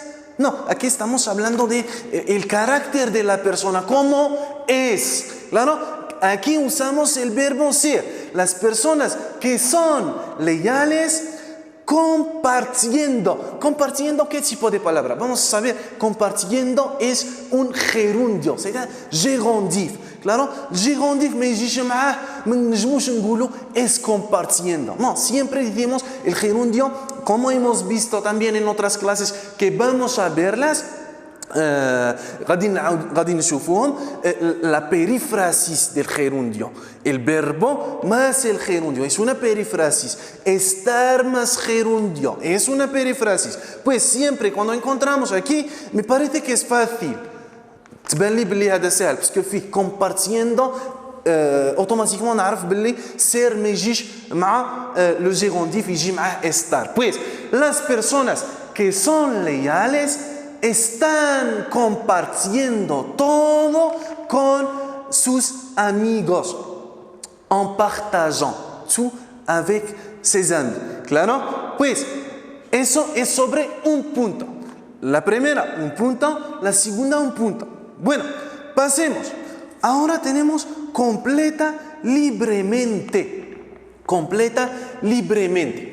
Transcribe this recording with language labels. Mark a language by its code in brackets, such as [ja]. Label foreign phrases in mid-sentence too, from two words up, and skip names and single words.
[es] No, aquí estamos hablando de el carácter de la persona, cómo es. ¿Claro? Aquí usamos el verbo ser. Las personas que son leales compartiendo. Compartiendo, ¿qué tipo de palabra? Vamos a saber, compartiendo es un gerundio, [fr] c'est-à-dire gérondif. [ar] Claro, gérondif ما يجيش معاه ما نجموش نقولوا [es] es compartiendo. No, siempre decimos el gerundio, como hemos visto también en otras clases que vamos a verlas. [ar] غادي نشوفوهم [es] la perífrasis del gerundio. El verbo más el gerundio es una perífrasis. Estar más gerundio es una perífrasis. Pues siempre cuando encontramos aquí, me parece que es fácil. [ar] تبان لي بلي هذا سهل باسكو فيه compartiendo automatiquement نعرف بلي ser ما يجيش مع [fr] le gérondif [ar] يجي معاه estar. [es] Pues las personas que son leales están compartiendo todo con sus amigos, [fr] en partageant tout avec ses amis. [es] ¿Claro? Pues eso es sobre un punto. La primera, un punto. La segunda, un punto. Bueno, pasemos. Ahora tenemos completa libremente. Completa libremente.